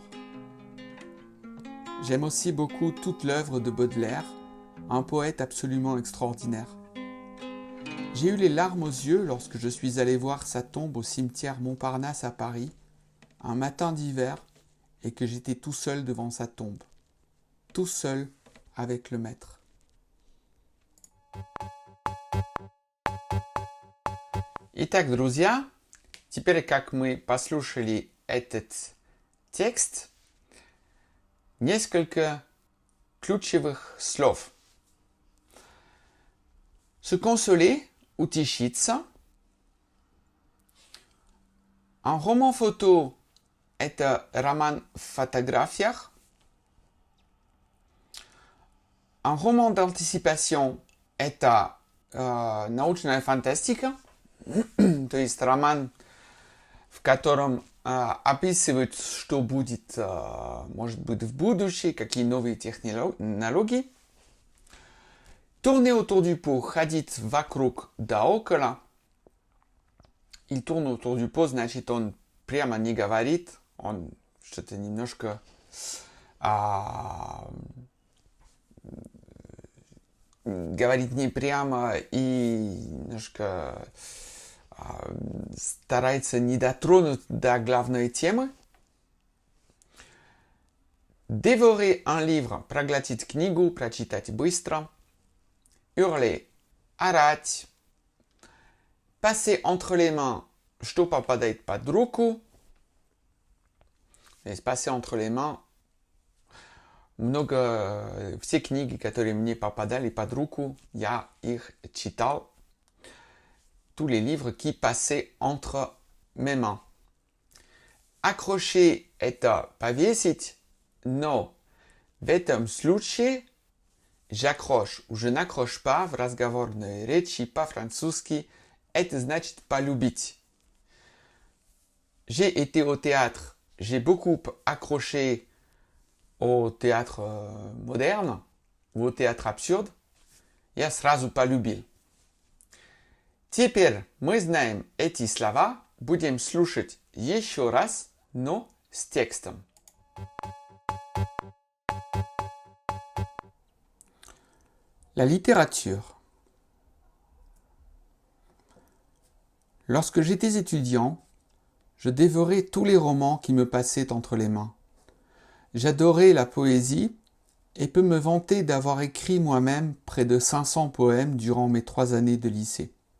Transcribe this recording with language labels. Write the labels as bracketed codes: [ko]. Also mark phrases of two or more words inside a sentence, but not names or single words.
[fr] J'aime aussi beaucoup toute l'œuvre de Baudelaire, un poète absolument extraordinaire. J'ai eu les larmes aux yeux lorsque je suis allé voir sa tombe au cimetière Montparnasse à Paris, un matin d'hiver, et que j'étais tout seul devant sa tombe. Tout seul avec le maître. [ru] Итак, друзья, теперь как мы послушали этот текст, несколько ключевых слов. [fr] Se consoler, утешиться. Un roman photo – [ru] это роман в фотографиях. [fr] Un roman d'anticipation – [ru] это научная фантастика. То есть роман, в в котором описывают, что будет, может быть, в будущем, какие новые технологии. [fr] Tourner autour du pot, [ru] ходить вокруг да около. [fr] Il tourne autour du pot, [ru] значит, он прямо не говорит, он что-то немножко говорит не прямо и немножко старается не дотронуть до главной темы. [fr] Dévorer un livre, [ru] проглотить книгу, прочитать быстро. [fr] Hurler, орать. Passer entre les mains, [ru] что попадает под руку. Здесь passer entre les mains. Все книги, которые мне попадали под руку, я их читал. [fr] Tous les livres qui passaient entre mes mains. Accrocher – [ru] это повесить, но в этом случае [fr] j'accroche ou je n'accroche pas [ru] в разговорной речи по-французски. Это значит полюбить. [fr] J'ai été au théâtre. J'ai beaucoup accroché au théâtre moderne ou au théâtre absurde. [ru] Я сразу полюбил. Теперь мы знаем эти слова, будем слушать еще раз, но с текстом. [fr] La littérature. Lorsque j'étais étudiant, je dévorais tous les romans qui me passaient entre les mains. J'adorais la poésie et peux me vanter d'avoir écrit moi-même près de 500 poèmes durant mes 3 années de lycée.